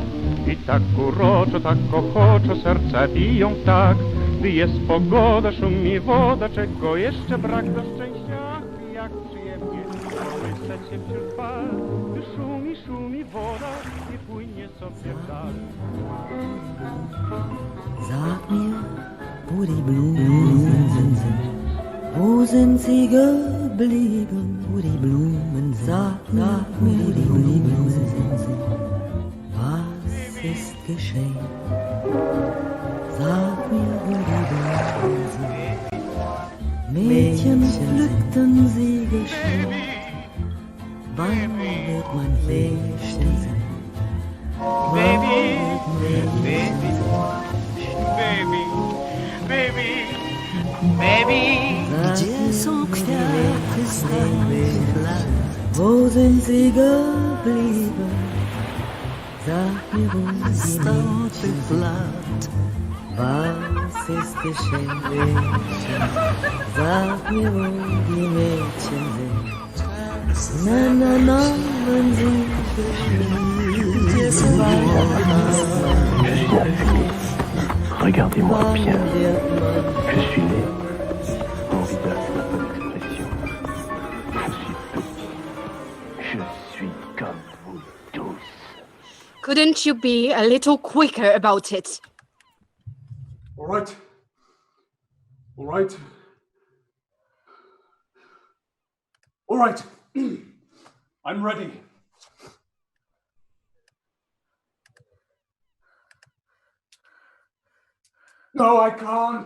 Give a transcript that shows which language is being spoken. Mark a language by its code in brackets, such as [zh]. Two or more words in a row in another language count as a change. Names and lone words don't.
[pl] I tak uroczo, tak ochoczo serca biją tak, gdy jest pogoda, szumi woda, czego jeszcze brak do szczęścia. Ach, jak przyjemnie kołysać się wśród fal, gdy szumi woda i płynie sobie w dal. [de] Sag mir, wo die Blumen sind, wo sind sie geblieben, wo die Blumen sind, sag mir, wo die Blumen sind, was ist geschehen, sag mir, wo die Blumen sind, Mädchen pflückten sie geschwind, wann wird man hier stehen, Baby, [pl] gdzie są kwiaty stąd, [de] wo sind sie geblieben, sag mir, wo die Mädchen sind, was ist geschehen, Mädchen, sag mir, wo die Mädchen sind, na, wenn sie [fr] Regardez-moi bien, je suis né. Mon visage n'a pas d'expression. Je suis petit. Je suis comme vous tous. [en] Couldn't you be a little quicker about it? All right. All right. All right. I'm ready. No, I can't.